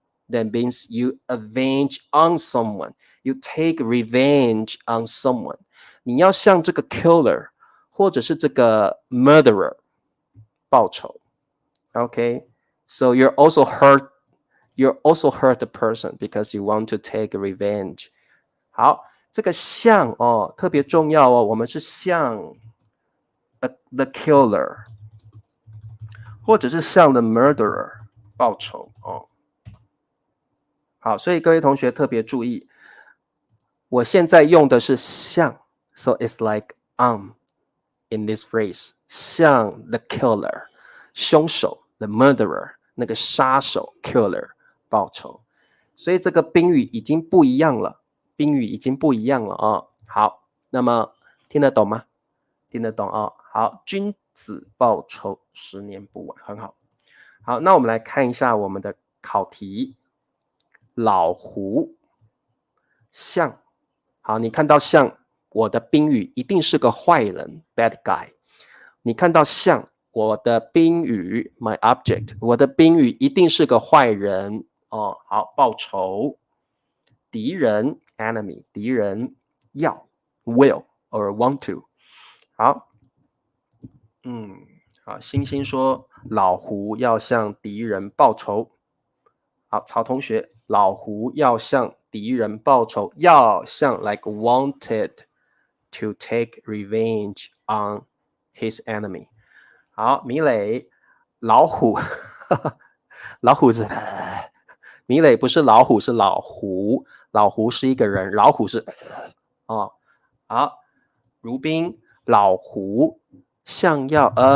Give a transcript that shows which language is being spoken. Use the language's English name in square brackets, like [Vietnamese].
[English] That means you avenge on someone. You take revenge on someone. [Chinese] 你要向这个 killer 或者是这个 murderer 报仇。 [English] Okay? So you're also hurt the person because you want to take revenge. [Chinese] 好，这个向哦特别重要哦，我们是向 the killer 或者是向 the murderer 报仇哦。好，所以各位同学特别注意，我现在用的是像 ， [English] so it's like in this phrase， [Chinese] 像 the killer， 凶手 the murderer， 那个杀手 killer 报仇，所以这个宾语已经不一样了，宾语已经不一样了哦。好，那么听得懂吗？听得懂哦。好，君子报仇10年不晚，很好。好，那我们来看一下我们的考题。老胡，像，好，你看到像，我的宾语一定是个坏人 ，bad guy。你看到像，我的宾语 my object， 我的宾语一定是个坏人哦。好，报仇，敌人 enemy， 敌人要 [English] will or want to。 [Chinese] 好，好，星星说老胡要向敌人报仇。好，曹同学，老胡要向敌人报仇，要向 [English] like wanted to take revenge on his enemy。 [Chinese] 好，米磊，老虎，老虎是，米磊不是老虎，是老胡，老胡是一个人，老虎是，哦，好，如冰，老胡像要